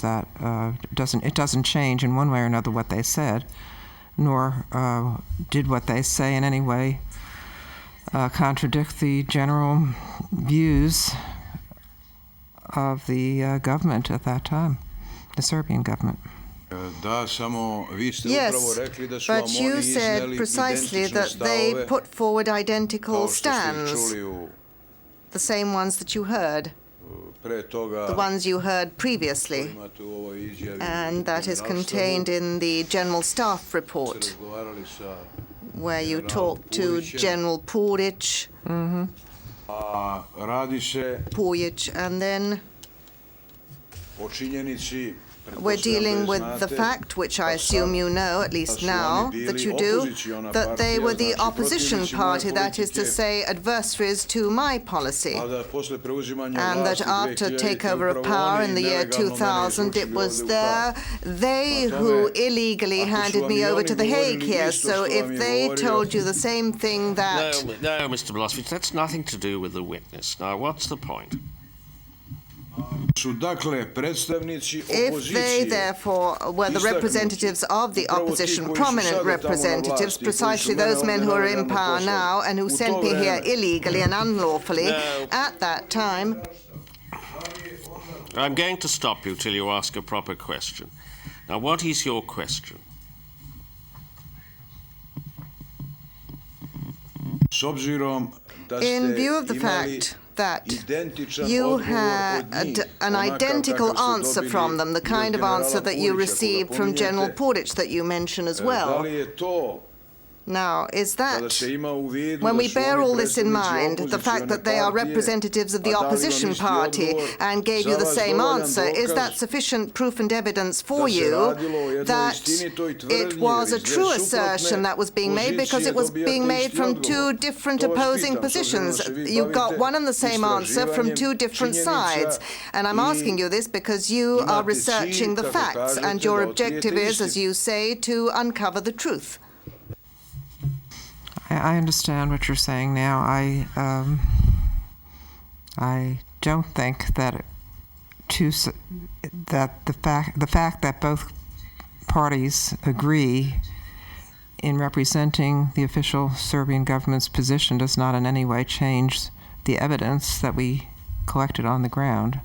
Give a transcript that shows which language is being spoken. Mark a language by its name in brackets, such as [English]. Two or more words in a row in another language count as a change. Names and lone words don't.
[English] That it doesn't change in one way or another what they said, nor did what they say in any way contradict the general views of the government at that time, the Serbian government. [Serbian] Da, samo vi ste [English] Yes, [Serbian] upravo rekli da su vam [English] but you [Serbian] oni [English] said [Serbian] izneli [English] precisely [Serbian] identične [English] that they [Serbian] stavove [English] put forward identical [Serbian] kao što ste ih [English] stands, [Serbian] čuli u [English] the same ones that you heard, [Serbian] pre toga [English] the ones you heard previously, [Serbian] imate u ovoj izjavi [English] and that is [Serbian] generalštabu, [English] contained in the General Staff [Serbian] ste [English] report, [Serbian] razgovarali sa [English] where you [Serbian] General [English] talked to [Serbian] Purićem. [English] General Purić, [Serbian] a radi se [English] and then [Serbian] o činjenici [English] we're dealing with the fact, which I assume you know, at least now that you do, that they were the opposition party, that is to say, adversaries to my policy, and that after takeover of power in the year 2000, it was they who illegally handed me over to The Hague here. So if they told you the same thing that... No, Mr. Milosevic, that's nothing to do with the witness. Now, what's the point? [Serbian] su dakle predstavnici [English] If they, therefore, were the representatives of the opposition, prominent representatives, precisely those men who are in power now and who sent me here illegally and unlawfully, at that time... I'm going to stop you till you ask a proper question. Now, what is your question? [Serbian] S obzirom da ste [English] In view of the [Serbian] imali [English] fact that [Serbian] identičan [English] you [Serbian] odgovor od [English] had [Serbian] njih, [English] an [Serbian] onakav [English] identical [Serbian] kakav ste [English] answer [Serbian] dobili [English] from them, the [Serbian] i od [English] kind of [Serbian] generala [English] answer that you [Serbian] Purića, koga [English] received from General [Serbian] pominjete, [English] Purić that you mention as [Serbian] da [English] well. [Serbian] li je to [English] Now, is [Serbian] kada [English] that, [Serbian] se ima u vidu [English] when [Serbian] da [English] we [Serbian] su [English] bear [Serbian] oni [English] all this in [Serbian] predstavnici [English] mind, the fact [Serbian] opozicione [English] that they are [Serbian] partije, [English] representatives of [Serbian] a [English] the [Serbian] dali vam [English] opposition [Serbian] isti [English] party [Serbian] odgovor, [English] and gave [Serbian] za [English] you the [Serbian] vas [English] same [Serbian] dovoljan [English] answer, is [Serbian] dokaz [English] that sufficient proof and evidence for [Serbian] da se [English] you [Serbian] radilo o jednoj [English] that [Serbian] istinitoj [English] it [Serbian] tvrdnji, [English] was a [Serbian] jer iz [English] true [Serbian] dve [English] assertion that was being made because [Serbian] pozicije [English] it was being [Serbian] dobijate [English] made [Serbian] isti [English] from [Serbian] odgovor. [English] two different [Serbian] To vas [English] opposing [Serbian] pitam, s obzirom da [English] positions? [Serbian] se vi [English] You got [Serbian] bavite [English] one and the same answer from two [Serbian] istraživanjem [English] different [Serbian] činjenica [English] sides. And I'm [Serbian] i [English] asking you this because you are [Serbian] imate [English] researching the [Serbian] cilj, kako [English] facts, and [Serbian] kažete, [English] your [Serbian] da [English] objective [Serbian] otkrijete [English] is, as [Serbian] istinu. [English] you say, to uncover the truth. I understand what you're saying now. I don't think that the fact that both parties agree in representing the official Serbian government's position does not in any way change the evidence that we collected on the ground.